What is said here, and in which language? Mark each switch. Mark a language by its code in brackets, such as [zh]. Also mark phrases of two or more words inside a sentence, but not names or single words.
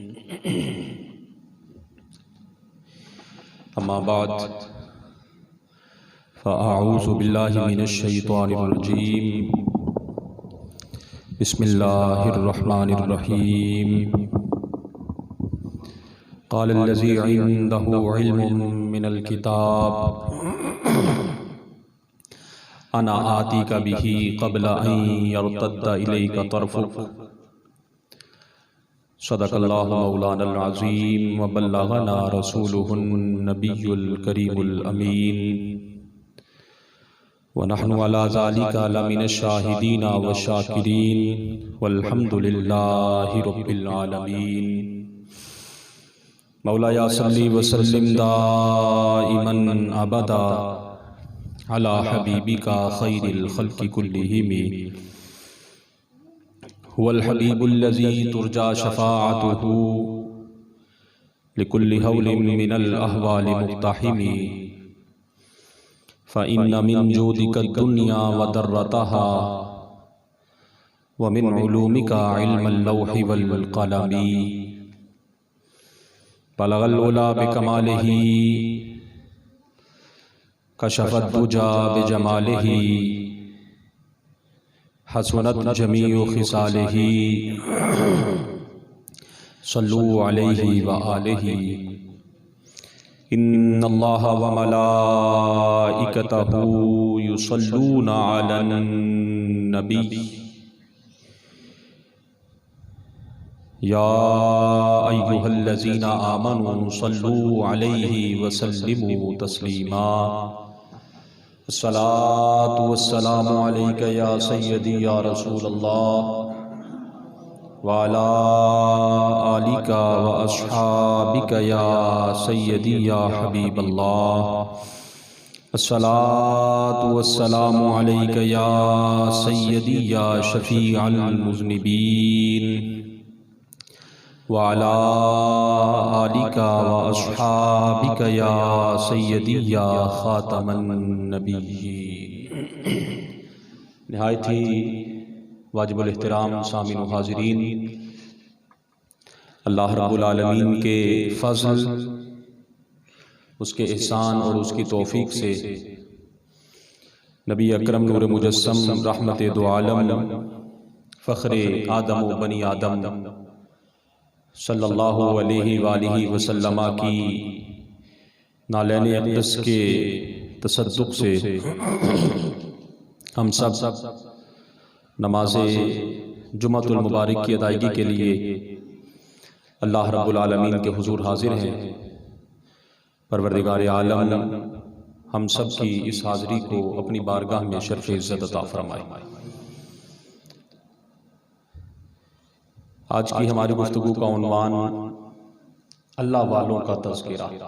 [ar] أما بعد فأعوذ بالله من الشيطان الرجيم. बिस्मिल्लाहिर्रहमानिर्रहीम। قال الذي عنده علم من الكتاب أنا آتيك به قبل أن يرتد إليك طرفك. صدق الله مولانا العظيم وبلغنا رسوله النبي الكريم الأمين ونحن على ذلك لمن الشاهدين والشاكرين والحمد لله رب العالمين. مولاي صل وسلم دائما أبدا على حبيبك خير الخلق كلهم هو الحبيب الذي ترجى شفاعته لكل هول من الأهوال مقتحم. فإن من جودك الدنيا وضرتها ومن علومك علم اللوح والقلم. بلغ العلى بكماله كشف الدجى بجماله حسنت جميع خصاله صلوا عليه وآله. إن الله وملائكته يصلون على النبي يا أيها الذين آمنوا صلوا عليه وسلموا تسليما. الصلاة والسلام عليك يا سيدي يا رسول الله وعلى آلك وأصحابك يا سيدي يا حبيب الله. الصلاة والسلام عليك يا سيدي يا شفيع المذنبين وعلى آلك وأصحابك يا سيدي يا خاتم النبيين. [ur] نہایت ہی واجب الاحترام سامعین و حاضرین, [ar] الله رب العالمين [ur] کے فضل، اس کے احسان اور اس کی توفیق سے نبی اکرم نور مجسم رحمت دو عالم فخر آدم و بنی آدم [ar] صلى الله عليه وآله وسلم [ur] کی نعلین اقدس کے تصدق سے ہم سب نماز جمعۃ المبارک کی ادائیگی کے لیے [ar] الله رب العالمين [ur] کے حضور حاضر ہیں. پروردگار عالم ہم سب کی اس حاضری کو اپنی بارگاہ میں شرف عزت عطا فرمائے. آج کی ہماری گفتگو کا عنوان اللہ والوں کا تذکرہ.